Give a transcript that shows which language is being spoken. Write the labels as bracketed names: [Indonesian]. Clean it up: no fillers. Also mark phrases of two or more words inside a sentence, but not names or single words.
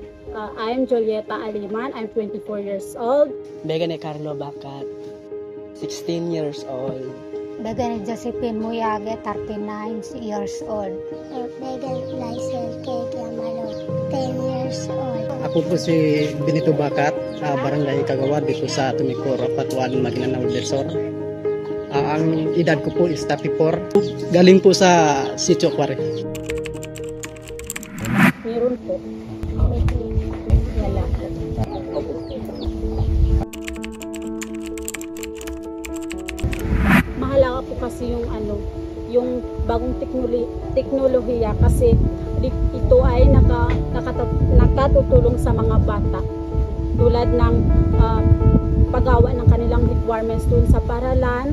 [English] I am Julieta Aliman. I'm 24 years old. [Maguindanaon] Begane Carlo Bacat, 16 years old. Begane Josephine Muyage, 39 years old. Begane Lysel K. Kiamalo, 10 years old. [Filipino] Ako po si Benito Bacat, Barangay Kagawad dito sa Tumicor, Patuan, Maguindanao del Sur. Ang edad ko po is 34. Galing po sa Sitio Quarry. Meron po. Wala. Mahalaga po kasi yung bagong teknolohiya kasi ito ay nakatutulong sa mga bata tulad ng paggawa ng kanilang requirements dun sa paralan.